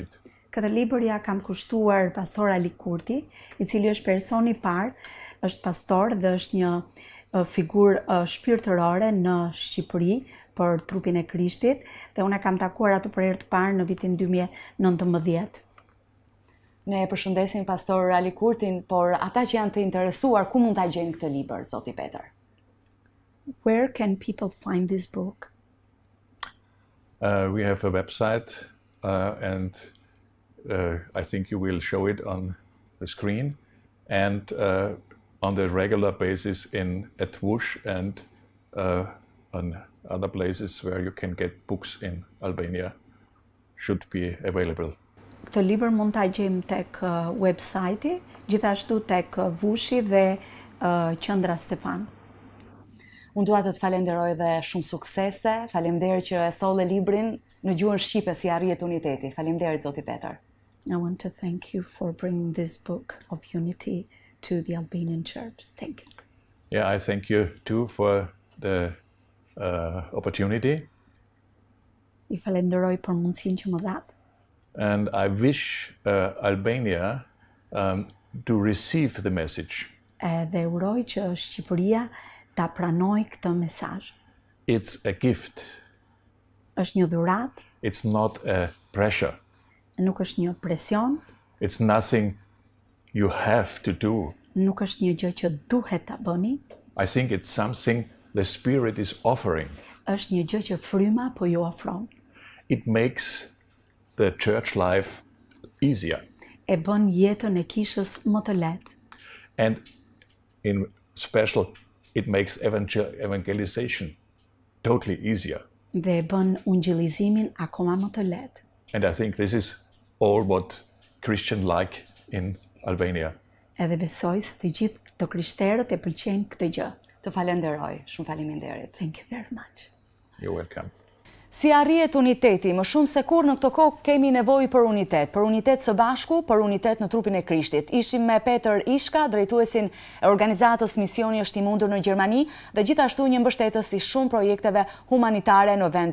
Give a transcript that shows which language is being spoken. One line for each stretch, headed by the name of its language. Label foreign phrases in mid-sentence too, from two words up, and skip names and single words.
Albanian: Këtë libër ja kam kushtuar pastor Ali Kurti, i cili është personi i parë, është pastor dhe është një figurë shpirtërore në Shqipëri për trupin e Krishtit, dhe unë e kam takuar atë për herë të parë në vitin 2019. Ne e përshëndesim pastor Ali Kurtin, por ata që janë të interesuar, ku mund ta gjejnë këtë libër, zoti Peter?
English: Where can people find this book? We have a website, and I think you will show it on the screen, and on the regular basis at Buch and on other places where you can get books in Albania should be available.
Albanian: Këtë libër mund ta gjejmë tek website-i, gjithashtu tek Buchi dhe qendra Stefan. Unë dua të falenderoj dhe shumë suksese. Faleminderit që e solle librin në gjuhën shqipe si arrihet uniteti. Faleminderit zoti Peter.
English: I want to thank you for bringing this book of unity to the Albanian church. Thank you. Yeah, I thank you too for the opportunity.
Albanian: I falenderoj për mundësinë që më dhat.
English: And I wish Albania to receive the message.
Albanian: Dhe uroj që Shqipëria ta pranoj këtë mesazh.
English: It's a gift.
Albanian: Është një dhuratë.
English: It's not a pressure.
Albanian: Nuk është një presion.
English: It's nothing you have to do.
Albanian: Nuk është një gjë që duhet ta bëni.
English: I think it's something the Spirit is offering.
Albanian: Është një gjë që fryma po ju ofron.
English: It makes the church life easier.
Albanian: E bën jetën e kishës më të lehtë.
English: And in special, it makes evangelization totally easier.
Albanian: Dhe e bën ungjillizimin akoma më të lehtë.
English: And I think this is all what Christians like in Albania.
Albanian: Edhe besoj se të gjithë të krishterët e pëlqejnë këtë gjë. Të falenderoj, shumë faleminderit.
English: Thank you very much. You're welcome.
Albanian: Si arrihet uniteti? Më shumë se kur në këtë kohë kemi nevojë për unitet së bashku, për unitet në trupin e Krishtit. Ishim me Peter Ishka, drejtuesin e organizatës Misioni është i mundur në Gjermani, dhe gjithashtu një mbështetës i shumë projekteve humanitare në vendin tonë.